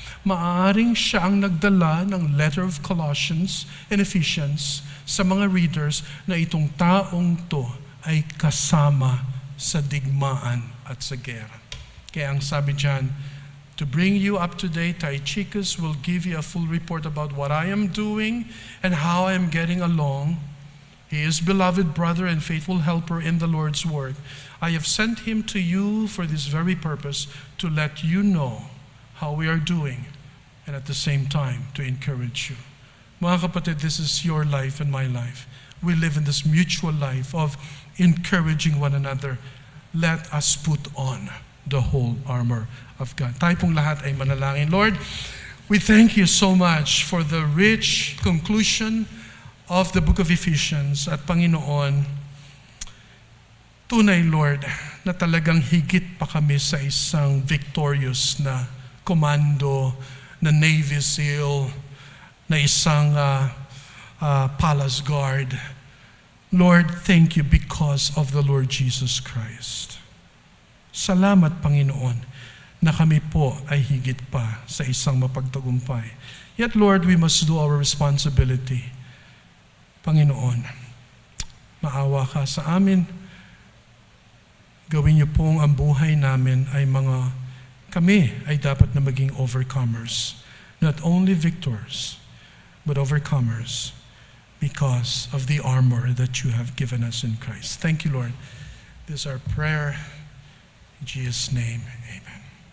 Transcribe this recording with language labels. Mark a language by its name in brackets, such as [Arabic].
[Filipino] Maaring siya ang nagdala ng letter of Colossians and Ephesians sa mga readers na itong taong to ay kasama sa digmaan at sa gera. Kaya ang sabi dyan, [English] to bring you up to date, Tychicus will give you a full report about what I am doing and how I am getting along. He is beloved brother and faithful helper in the Lord's work. I have sent him to you for this very purpose, to let you know how we are doing, and at the same time, to encourage you. [Filipino] Mga kapatid, [English] this is your life and my life. We live in this mutual life of encouraging one another. Let us put on the whole armor of God. [Filipino] Tayo pong lahat ay manalangin. [English] Lord, we thank you so much for the rich conclusion of the book of Ephesians. [Filipino] At Panginoon, tunay, Lord, na talagang higit pa kami sa isang victorious na komando, na Navy SEAL, na isang palace guard. [English] Lord, thank you because of the Lord Jesus Christ. [Filipino] Salamat, Panginoon, na kami po ay higit pa sa isang mapagtagumpay. [English] Yet, Lord, we must do our responsibility. [Filipino] Panginoon, maawa ka sa amin. Gawin niyo pong ang buhay namin ay kami ay dapat na maging overcomers. [English] Not only victors, but overcomers because of the armor that you have given us in Christ. Thank you, Lord. This is our prayer. In Jesus' name, amen.